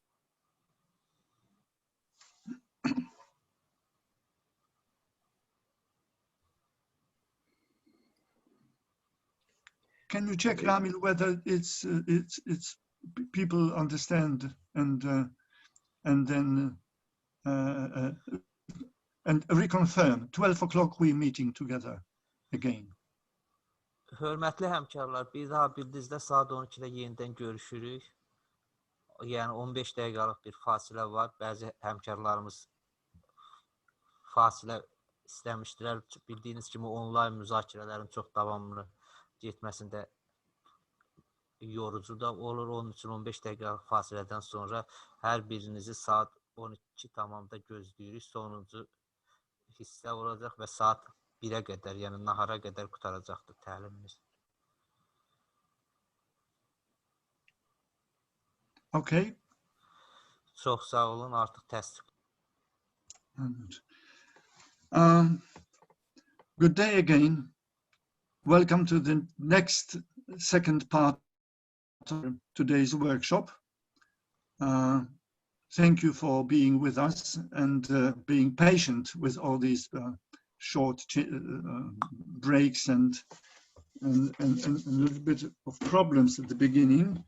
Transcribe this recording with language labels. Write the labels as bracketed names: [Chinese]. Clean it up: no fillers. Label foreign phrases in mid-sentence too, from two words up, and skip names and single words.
[English] Can you check, Ramil, whether it's people understand and then and reconfirm 12 o'clock we're meeting together again. [Azerbaijani] Hörmətli həmkarlar, bir daha bildizdə saat 12-də yenidən görüşürük. Yəni 15 dəqiqəlik bir fasilə var. Bəzi həmkarlarımız fasilə istəmişdilər. Bildiyiniz kimi onlayn müzakirələrin çox davamlı getməsində yorucu da olur. Onun üçün 15 dəqiqəlik fasilədən sonra hər birinizi saat 12 tamamda gözləyirik. Sonuncu hissə olacaq və saat 1-ə qədər, yəni nahara qədər qutaracaqdır təlimimiz. Okay. Çox sağ olun, artıq təsdiq. [English] Good day again. Welcome to the next second part of today's workshop. Thank you for being with us and being patient with all these short breaks and a little bit of problems at the beginning.